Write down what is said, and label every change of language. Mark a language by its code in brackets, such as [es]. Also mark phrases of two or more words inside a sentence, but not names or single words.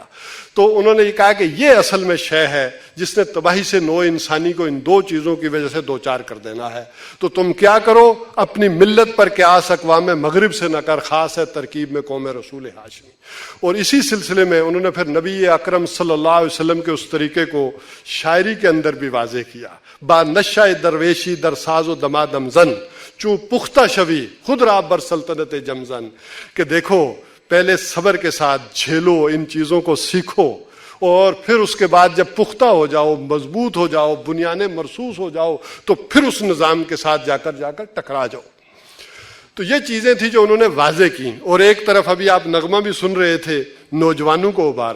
[ur] تو انہوں نے یہ کہا کہ یہ اصل میں شے ہے جس نے تباہی سے نوع انسانی کو ان دو چیزوں کی وجہ سے دوچار کر دینا ہے. تو تم کیا کرو، اپنی ملت پر قیاس اقوام مغرب سے نہ کر، خاص ہے ترکیب میں قوم رسول ہاشمی. اور اسی سلسلے میں انہوں نے پھر نبی اکرم صلی اللہ علیہ وسلم کے اس طریقے کو شاعری کے اندر بھی واضح کیا. [fa] با نشہ درویشی در ساز و دمادم زن چوں پختہ شوی خود را بر سلطنت جمزن. [ur] کہ دیکھو پہلے صبر کے ساتھ جھیلو، ان چیزوں کو سیکھو، اور پھر اس کے بعد جب پختہ ہو جاؤ، مضبوط ہو جاؤ، بنیادیں مرصوص ہو جاؤ، تو پھر اس نظام کے ساتھ جا کر ٹکرا جاؤ. تو یہ چیزیں تھیں جو انہوں نے واضح کی. اور ایک طرف ابھی آپ نغمہ بھی سن رہے تھے، نوجوانوں کو ابھارا.